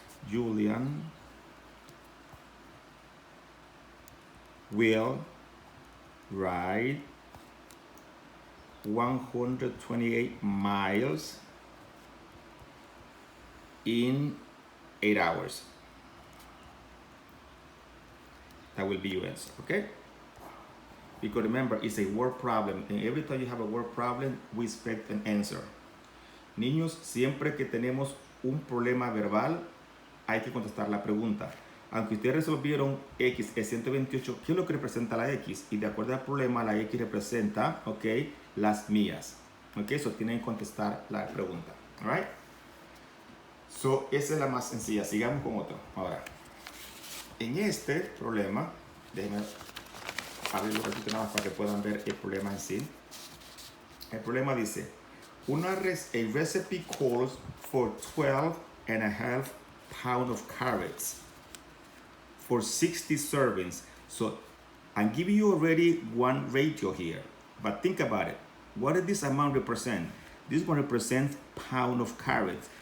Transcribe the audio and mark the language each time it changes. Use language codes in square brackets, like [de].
[en] Julian will ride 128 miles in 8 hours. That will be your answer, okay? Because remember, it's a word problem, and every time you have a word problem, we expect an answer. [es] Niños, siempre que tenemos un problema verbal, hay que contestar la pregunta. Aunque ustedes resolvieron X es 128, ¿qué es lo que representa la X? Y de acuerdo al problema, la X representa, ok, las millas. Ok, eso tienen que contestar la pregunta. Alright? So, esa es la más sencilla. Sigamos con otro. Ahora, en este problema, déjenme abrirlo un ratito nada más para que puedan ver el problema en sí. El problema dice, [en] A recipe calls for 12.5 pounds of carrots for 60 servings. So I'm giving you already one ratio here, but think about it. What does this amount represent? This one represents pound of carrots.